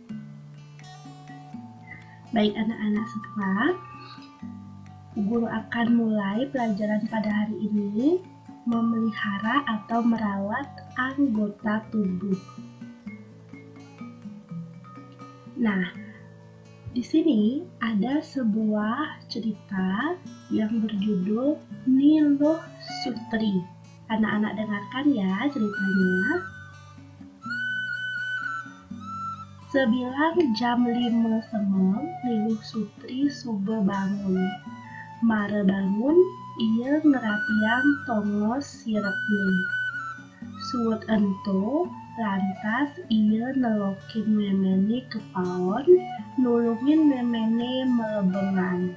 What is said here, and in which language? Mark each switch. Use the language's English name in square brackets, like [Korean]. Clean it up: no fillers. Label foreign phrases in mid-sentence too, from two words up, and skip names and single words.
[Indonesian] Baik anak-anak semua, Bu Guru akan mulai pelajaran pada hari ini, memelihara atau merawat anggota tubuh. Nah, di sini ada sebuah cerita yang berjudul Niluh Sutri. Anak-anak dengarkan ya ceritanya. [Balinese] Sebilang jam 5 semeng, Niluh Sutri subuh bangun. Mare bangun, ia ngerapiang tongos sirepni. Suwet ento, lantas ia nelokin memene ke paon, nulungin memene melebengan.